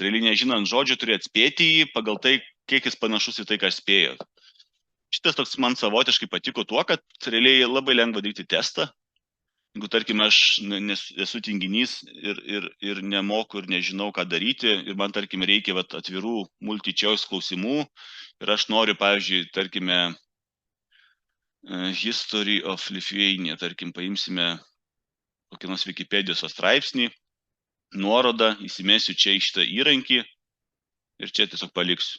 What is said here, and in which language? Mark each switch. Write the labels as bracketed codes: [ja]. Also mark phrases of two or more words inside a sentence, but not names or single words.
[lt] Realiai nežinant žodžių turi atspėti jį pagal tai, kiek jis panašus į tai, ką spėjo. Šitas toks man savotiškai patiko tuo, kad realiai labai lengva daryti testą. Jeigu, tarkim, aš esu tinginys ir nemoku ir nežinau, ką daryti, ir man, tarkim, reikia atvirų multi-choice klausimų, ir aš noriu, pavyzdžiui, tarkime, [en] History of Lithuania, [lt] tarkim, paimsime kokį nors Wikipedijos straipsnį, nuorodą, įsimesiu čia į šitą įrankį ir čia tiesiog paliksiu.